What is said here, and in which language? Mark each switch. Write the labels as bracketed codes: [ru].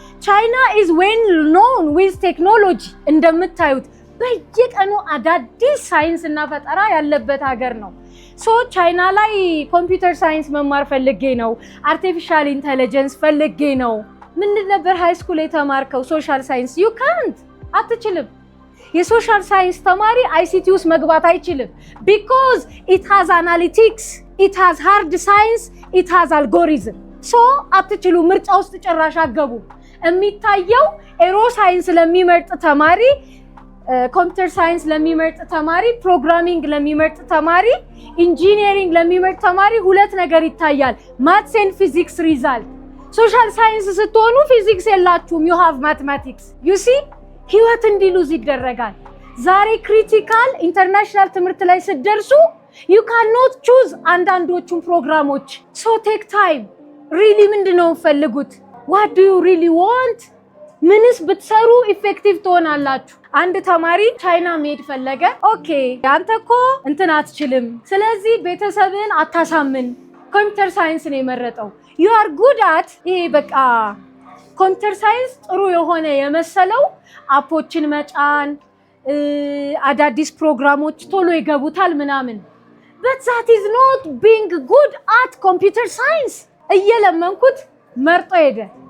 [am] ቻይና [en] is well known with technology። [am] እንደምታዩት በየቀኑ አዳዲስ ሳይንስ እና ፈጠራ ያለበት ሀገር ነው። ሶ ቻይና ላይ ኮምፒውተር ሳይንስ መማር ፈልጌ ነው፣ አርቲፊሻል ኢንተለጀንስ ፈልጌ ነው። ምን ነበር ሃይ ስኩል የተማርከው? ሶሻል ሳይንስ። [en] you can't [am] አትችልም። የሶሻል ሳይንስ ተማሪ አይሲቲ ውስጥ መግባት አይችልም [en] because it has analytics, it has hard science, it has algorithm. [am] ሶ አትችሉ። ምርጫ ውስጥ ጭራሽ አገቡ። የሚታየው ኤሮ ሳይንስ ለሚመርጥ ተማሪ፣ ኮምፒውተር ሳይንስ ለሚመርጥ ተማሪ፣ ፕሮግራሚንግ ለሚመርጥ ተማሪ፣ ኢንጂኒሪንግ ለሚመርጥ ተማሪ ሁለት ነገር ይታያል፣ ማትስ ኤንድ ፊዚክስ ሪዛልት። ሶሻል ሳይንስ ስትሆኑ ፊዚክስ የላችሁም፣ [en] you have mathematics. you see [am] ህይወት እንዲሉዝ ይደረጋል። ዛሬ ክሪቲካል ኢንተርናሽናል ትምህርት ላይ ስትደርሱ [en] you cannot choose [am] አንዳንዶቹን ፕሮግራሞች. [en] so take time. really [am] ምንድነው ፈልጉት? [en] what do you really want? [am] ምንስ ብትሰሩ ኢፌክቲቭ ትሆናላችሁ? አንድ ተማሪ ቻይና መሄድ ፈለገ። ኦኬ አንተ እኮ እንትን አትችልም፣ ስለዚህ ቤተሰብን አታሳምን። ኮምፒውተር ሳይንስ ነው የመረጠው። [en] you are good at [am] ይሄ በቃ ኮምፒውተር ሳይንስ ጥሩ የሆነ የመሰለው አፖችን መጫን፣ አዳዲስ ፕሮግራሞች ቶሎ ይገቡታል ምናምን። [en] but that is not being good at computer science። [am] እየለመንኩት መርጦ ሄደ።